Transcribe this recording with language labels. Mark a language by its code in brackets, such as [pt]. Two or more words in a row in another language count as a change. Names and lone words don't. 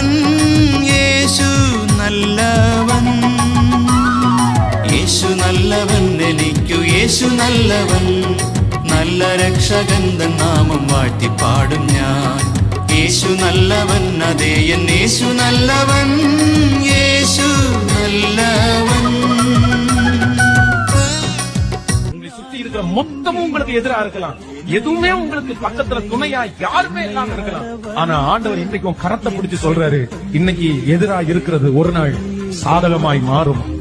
[ml] യേശു നല്ലവൻ, യേശു നല്ലവൻ, എനിക്കു യേശു നല്ലവൻ. നല്ല രക്ഷകൻ തൻ നാമം വാഴ്ത്തിപ്പാടും ഞാൻ. യേശു നല്ലവൻ, അതേ എൻ യേശു നല്ലവൻ. [ta] യേശു நல்லவன். உங்களை சுத்தி இருக்கிற மொத்தமும் உங்களுக்கு எதிராக இருக்கலாம், எதுவுமே உங்களுக்கு பக்கத்துல துணையா யாருமே இல்லாம இருக்கலாம். ஆனா ஆண்டவர் இன்றைக்கும் கரத்தை பிடிச்சு சொல்றாரு, இன்னைக்கு எதிரா இருக்கிறது ஒரு நாள் சாதகமாய் மாறும்.